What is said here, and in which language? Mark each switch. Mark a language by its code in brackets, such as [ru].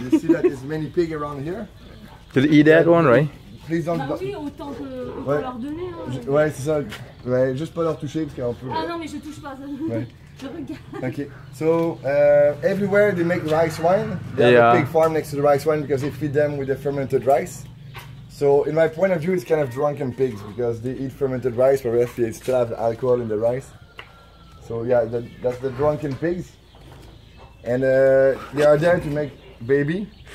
[en] You see that there's many pigs around here. Did they eat that one, right? please don't. [fr] Bah oui, autant Ouais. leur donner. Hein. Ouais, c'est ça. Ouais, juste pas leur toucher parce qu'on peut. Ah non, mais je touche pas ça. Ouais. Je regarde. [en] Okay, so everywhere they make rice wine. They have Yeah. a pig farm next to the rice wine because they feed them with the fermented rice. So in my point of view, it's kind of drunken pigs because they eat fermented rice, but they still have alcohol in the rice. So yeah, that's the drunken pigs. And they are there to make baby.